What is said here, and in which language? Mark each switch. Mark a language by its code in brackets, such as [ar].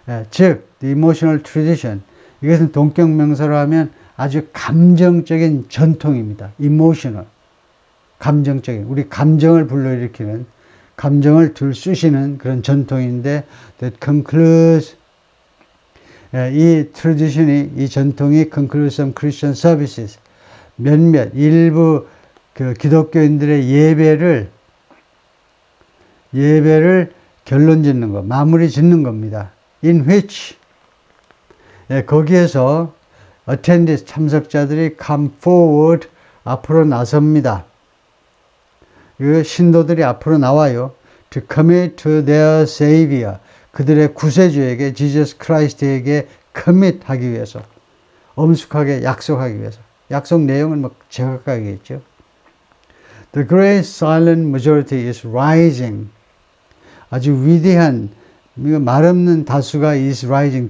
[ko] 즉, [en] the emotional tradition. [ko] 이것은 동격명사로 하면 아주 감정적인 전통입니다. emotional. 감정적인, 우리 감정을 불러일으키는, 감정을 들쑤시는 그런 전통인데, [en] that concludes, [ko] 이 tradition이, 이 전통이 [en] concludes some Christian services. [ko] 일부 그 기독교인들의 예배를 결론 짓는 거, 마무리 짓는 겁니다. [en] in which, [ko] 거기에서 attendees, 참석자들이 [en] come forward, [ko] 앞으로 나섭니다. 신도들이 앞으로 나와요. [en] to commit to their savior. [ko] 그들의 구세주에게, Jesus Christ에게 commit 하기 위해서. 엄숙하게 약속하기 위해서. 약속 내용은 뭐 제각각이겠죠. [en] The great silent majority is rising. [ko] 아주 위대한, 말 없는 다수가 [en] is rising.